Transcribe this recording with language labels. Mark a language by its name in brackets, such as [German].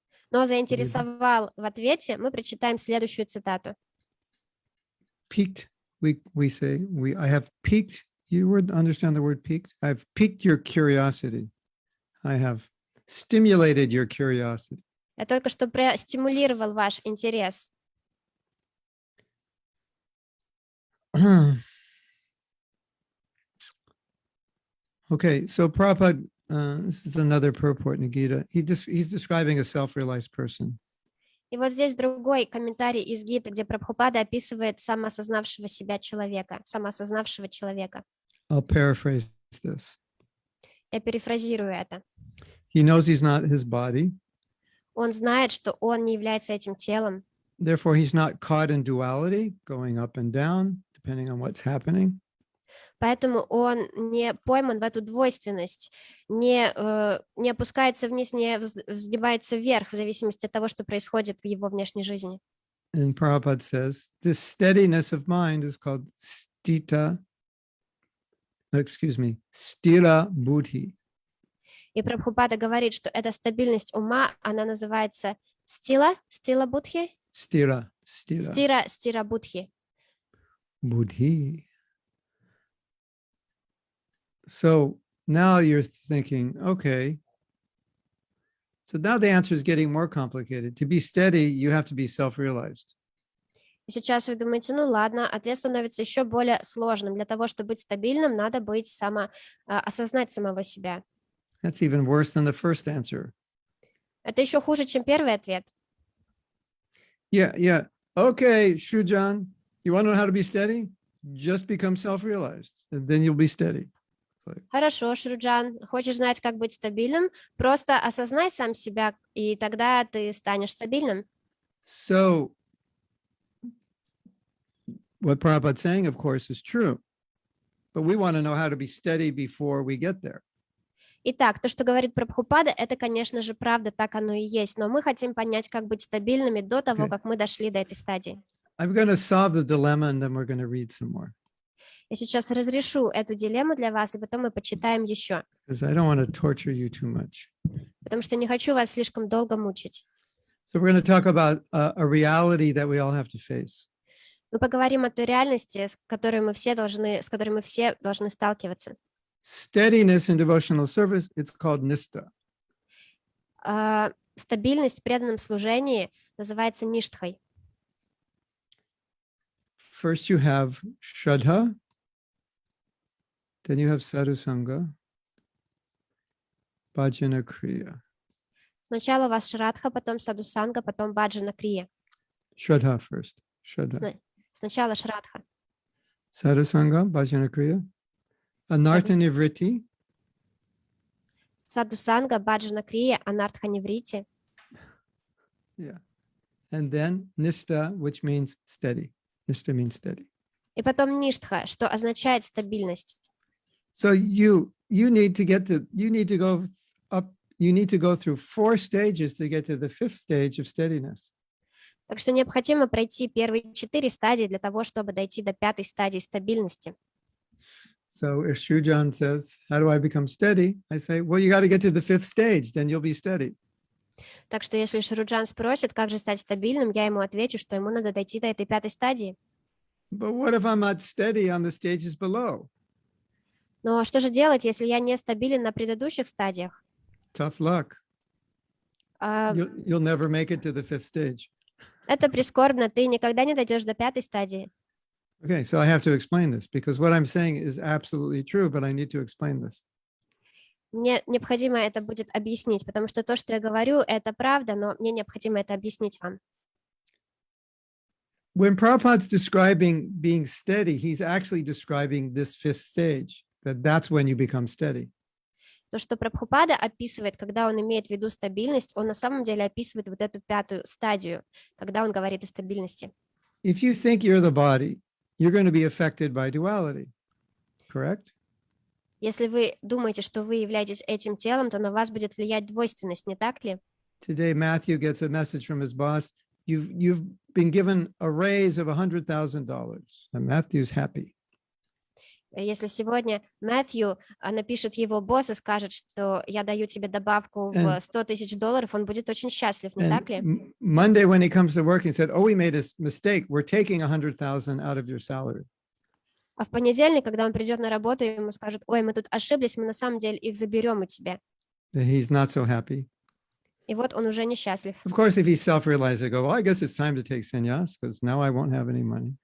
[Russian] но заинтересовал в ответе, мы прочитаем следующую цитату. [English] Piqued, we say, I have piqued, you would understand the word piqued? I've piqued your curiosity. I have stimulated your curiosity. [Russian] Я только что простимулировал ваш интерес. [English] Okay, so Prabhupada, this is another purport in the Gita. He's describing a self-realized person. [Russian] И вот здесь другой комментарий из Гиты, где Прабхупада описывает самоосознавшего себя человека, самоосознавшего человека. [English] I'll paraphrase this. [Russian] Я перефразирую это. [English] He knows he's not his body, [Russian] Он знает, что он не является этим телом, [English] therefore he's not caught in duality, going up and down, depending on what's happening. [Russian] поэтому он не пойман в эту двойственность, не опускается вниз, не вздымается вверх в зависимости от того, что происходит в его внешней жизни. [English] And Prabhupada says, this steadiness of mind is called stira buddhi. [Russian] И Прабхупада говорит, что эта стабильность ума, она называется стила будхи, [English] Stira [Russian] будхи. [English] buddhi. So now you're thinking, okay, so now the answer is getting more complicated. To be steady, you have to be self-realized. [Russian] И сейчас вы думаете, ну ладно, ответ становится еще более сложным. Для того, чтобы быть стабильным, надо быть осознать самого себя. [English] That's even worse than the first answer. [Russian] Это еще хуже, чем первый ответ. [English] Yeah. Okay, Shujan, you want to know how to be steady? Just become self-realized, and then you'll be steady. [Russian] Хорошо, Шруджан, хочешь знать, как быть стабильным? Просто осознай сам себя, и тогда ты станешь стабильным. [English] So what Prabhupada's saying, of course, is true, but we want to know how to be steady before we get there. [Russian] Итак, то, что говорит Прабхупада, это, конечно же, правда, так оно и есть, но мы хотим понять, как быть стабильными до того, [English] Okay. [Russian] как мы дошли до этой стадии. [English] I'm going to solve the dilemma, and then we're going to read some more, [Russian] Я сейчас разрешу эту дилемму для вас, и потом мы почитаем еще, [English] because I don't want to torture you too much. [Russian] потому что не хочу вас слишком долго мучить. [English] So we're going to talk about a reality that we all have to face. [Russian] Мы поговорим о той реальности, с которой мы все должны сталкиваться. [English] Steadiness in devotional service, it's called nista. [Russian] Стабильность в преданном служении называется ништхой. [English] First you have shraddha, then you have sadhusanga, bhajana kriya. [Russian] Сначала у вас шрадха, потом садусанга, потом баджана крия. [English] Shraddha first. Shraddha. [Russian] Сначала шрадха. [English] Sadhusanga, bhajana kriya. Anartha nivritti. [Russian] Садусанга, баджана крия, анартха неврити. [English] Yeah. And then nista, which means steady. Nista means steady. [Russian] И потом ништха, что означает стабильность. [English] So you need to go up, you need to go through 4 stages to get to the 5th stage of steadiness. [Russian] Так что необходимо пройти первые 4 стадии для того, чтобы дойти до 5-й стадии стабильности. [English] So if Shujan says, how do I become steady? I say, well, you got to get to the 5th stage, then you'll be steady. [Russian] Так что если Шруджан спросит, как же стать стабильным, я ему отвечу, что ему надо дойти до этой 5-й стадии. [English] But what if I'm not steady on the stages below? [Russian] Но что же делать, если я не стабилен на предыдущих стадиях? [English] Tough luck. А, You'll never make it to the fifth stage. [Russian] Это прискорбно, ты никогда не дойдешь до 5-й стадии. [English] Okay, so I have to explain this because what I'm saying is absolutely true, but I need to explain this. [Russian] Мне необходимо это будет объяснить, потому что то, что я говорю, это правда, но мне необходимо это объяснить вам. [English] When Prabhupada's describing being steady, he's actually describing this fifth stage, that's when you become steady. [Russian] То, что Прабхупада описывает, когда он имеет в виду стабильность, он на самом деле описывает вот эту 5-ю стадию, когда он говорит о стабильности. [English] If you think you're the body, you're going to be affected by duality, correct? [Russian] Если вы думаете, что вы являетесь этим телом, то на вас будет влиять двойственность, не так ли? [English] Today, Matthew gets a message from his boss. You've been given a raise of $100,000, and Matthew's happy. [Russian] Если сегодня Мэтью напишет его босс и скажет, что я даю тебе добавку в [English] And- [Russian] $100 000, он будет очень счастлив, не так ли? [English] Monday, when he comes to work, he said, "Oh, we made a mistake. We're taking 100,000 out of your salary." [Russian] А в понедельник, когда он придет на работу, ему скажут: ой, мы тут ошиблись, мы на самом деле их заберем у тебя. [English] And he's not so happy. [Russian] И вот он уже несчастлив. [English] Of course, if he's self-realized, they go, "Well, I guess it's time to take sannyas because now I won't have any money."